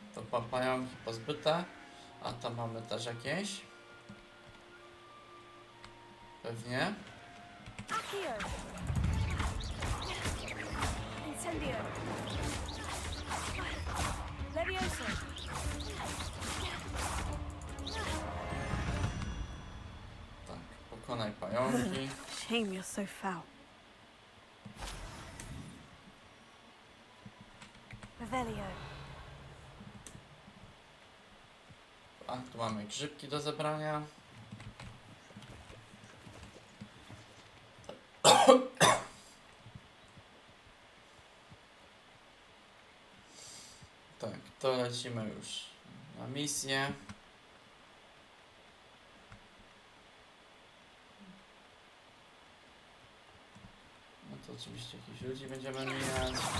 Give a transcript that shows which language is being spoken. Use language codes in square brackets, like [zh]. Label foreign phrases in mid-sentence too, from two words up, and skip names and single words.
[pl] pająki pozbyte. A tam mamy też jakieś. Pewnie. [la] Accio! Incendio! [pl] Levioso! Tak, pokonaj pająki. [en] Shame you're so foul. Revelio. [pl] A tu mamy grzybki do zebrania. Tak, to lecimy już na misję. No to oczywiście jakichś ludzi będziemy mijać.